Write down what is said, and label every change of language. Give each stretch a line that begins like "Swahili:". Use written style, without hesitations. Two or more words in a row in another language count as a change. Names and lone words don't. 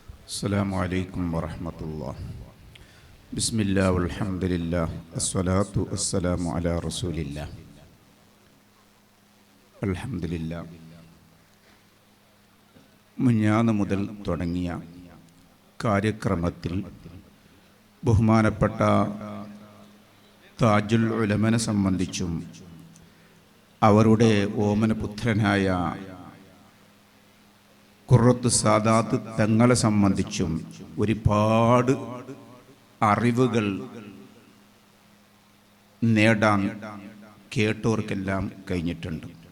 Arabic: السلام عليكم ورحمة الله. بسم الله والحمد لله الصلاة والسلام على رسول الله. الحمد لله.
Malayalam: മുഞ്ഞാന്ന് മുതൽ തുടങ്ങിയ കാര്യക്രമത്തിൽ ബഹുമാനപ്പെട്ട താജുൽ ഉലമനെ സംബന്ധിച്ചും അവരുടെ ഓമനപുത്രനായ ഖുറത്ത് സാദാത്ത് തങ്ങളെ സംബന്ധിച്ചും ഒരുപാട് അറിവുകൾ നേടാൻ കേട്ടവർക്കെല്ലാം കഴിഞ്ഞിട്ടുണ്ട്.